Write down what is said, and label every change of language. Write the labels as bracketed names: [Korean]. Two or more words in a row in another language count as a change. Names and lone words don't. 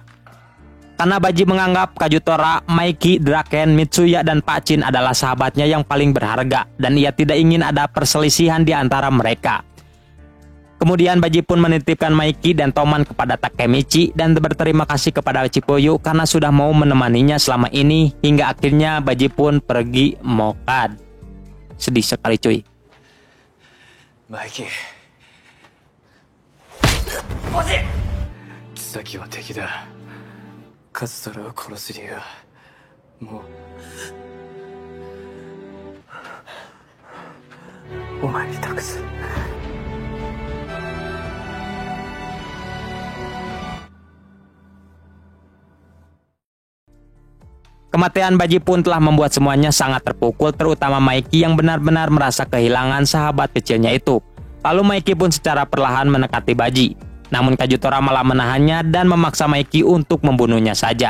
[Indonesian] Karena Baji menganggap Kajutora, Maiki, Draken, Mitsuya, dan Pachin adalah sahabatnya yang paling berharga, dan ia tidak ingin ada perselisihan di antara mereka. Kemudian Baji pun menitipkan Maiki dan Toman kepada Takemichi dan berterima kasih kepada Chippuyu karena sudah mau menemaninya selama ini, hingga akhirnya Baji pun pergi mokad. Sedih sekali cuy. [Japanese] マイキー妃は敵だ。カズトラを殺す理由はもうお前に託す。 [Indonesian] Kematian Baji pun telah membuat semuanya sangat terpukul, terutama Maiki yang benar-benar merasa kehilangan sahabat kecilnya itu. Lalu Maiki pun secara perlahan mendekati Baji. Namun Kajutora malah menahannya dan memaksa Maiki untuk membunuhnya saja.